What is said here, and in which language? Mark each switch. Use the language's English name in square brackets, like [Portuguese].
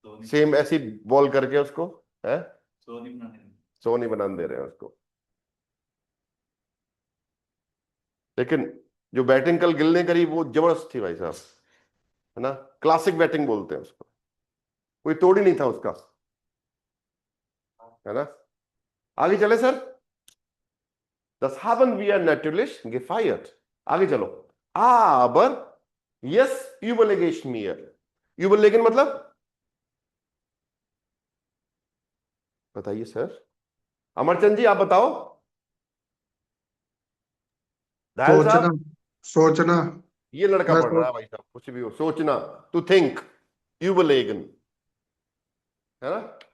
[Hindi] Same ऐसी ball करके उसको है, सो नहीं बनाने दे रहे हैं उसको। लेकिन जो बैटिंग कल गिल ने करी वो जबरदस्त थी भाई साहब, है ना, क्लासिक बैटिंग बोलते हैं उसको, कोई तोड़ ही नहीं था उसका, है ना। आगे चले sir. [German] Das haben wir natürlich gefeiert. [Hindi] आगे चलो। [German] Aber jetzt überlege ich mir. [Hindi] Überlegen मतलब बताइए सर, अमरचंद जी आप बताओ। दयाल सोचना, साहब, सोचना। ये लड़का मैं पढ़ रहा सोच है भाई साहब, कुछ भी हो, सोचना, [English] to think, [Hindi] überlegen, है ना।